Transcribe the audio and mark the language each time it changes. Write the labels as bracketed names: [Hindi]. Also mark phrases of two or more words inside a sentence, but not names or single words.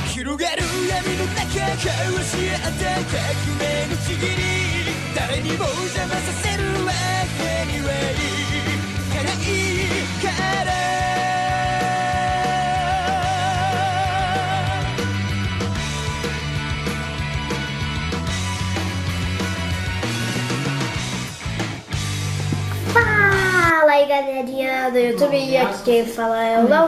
[Japanese] 広がる闇の中交わし合った革命のちぎり誰にも邪魔させるわけにはいかないから [Portuguese] Fala aí galerinha do YouTube, e aqui quem fala é o Léo.